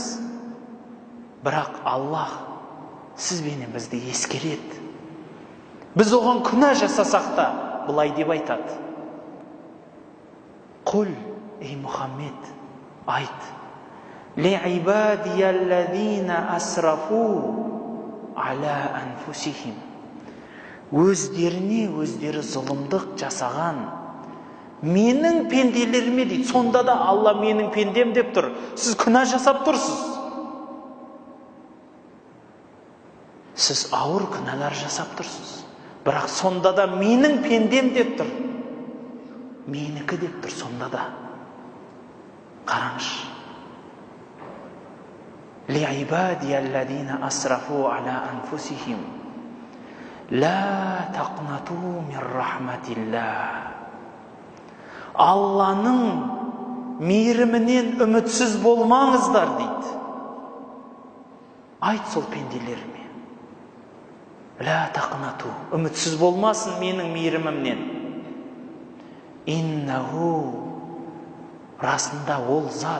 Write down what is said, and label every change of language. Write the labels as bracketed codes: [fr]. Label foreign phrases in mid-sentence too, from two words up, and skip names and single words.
[kk] Бірақ Аллах сізбенен бізді ескереді. Біз оған күнә жасасақ та, бұлай деп айтады. Құл, ей Мұхаммед, айт. [ar] لعبادي الذين أسرفوا على أنفسهم. [kk] Өздеріне өздері зұлымдық жасаған Менің пенделеріме дейді. Сонда да Алла менің пендем деп тұр. Сіз күнә жасап тұрсыз. Сіз ауыр күнәлар жасап тұрсыз. Бірақ сонда да менің пендем деп тұр. Менікі деп тұр сонда да. Қараңыз. [ar] لعبادي الذين أسرفوا على أنفسهم لا تقنطوا من رحمة الله. [kk] Алланың мейірімінен үмітсіз болмаңыздар дейді. Айт сол пенделеріме. [ar] لا تقنطوا. [kk] Үмітсіз болмасын менің мейірімімнен. Иннаху. Расында ол зат.